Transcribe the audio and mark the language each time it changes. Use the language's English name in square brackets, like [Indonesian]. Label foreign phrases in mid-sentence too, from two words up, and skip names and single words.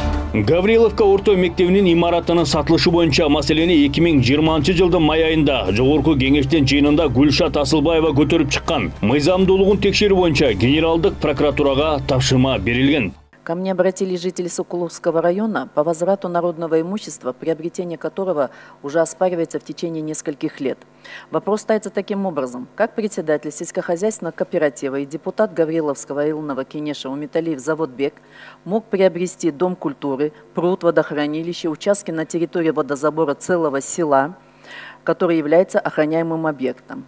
[Kyrgyz] Гавриловка орто мектебинин имаратынын сатылышы боюнча маселени 2020 жылдын май айында жогорку кеңештин жыйынында Гүлшат Асылбаева көтөрүп чыккан. Мыйзамдуулугун текшерүү боюнча генералдык прокуратурага тапшырма берилген. [Russian] Ко мне обратились жители Сокуловского района по возврату народного имущества, приобретение которого уже оспаривается в течение нескольких лет. Вопрос ставится таким образом. Как председатель сельскохозяйственного кооператива и депутат Гавриловского районного Кенеша Металлиев Заводбек мог приобрести дом культуры, пруд, водохранилище, участки на территории водозабора целого села, который является охраняемым объектом.